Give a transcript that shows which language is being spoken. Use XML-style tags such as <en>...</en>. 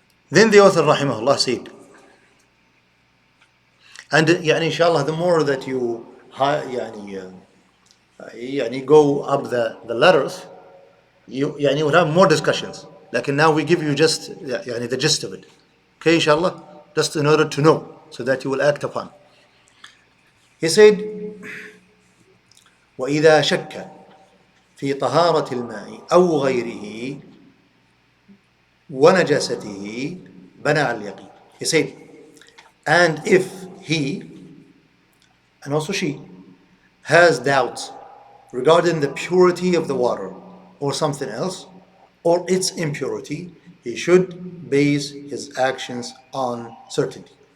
<en>Then the author, rahimahullah, said, and inshallah, the more that you go up the letters, you will have more discussions. Like now we give you just the gist of it. Okay, inshallah, just in order to know, so that you will act upon. He said,</en> <ar>وَإِذَا شَكَّ في طهارة الماء أو غيره ونجاسته بنى على اليقين.</ar> <en>He said, and if he, and also she, has doubts regarding the purity of the water or something else, or its impurity, he should base his actions on certainty.</en>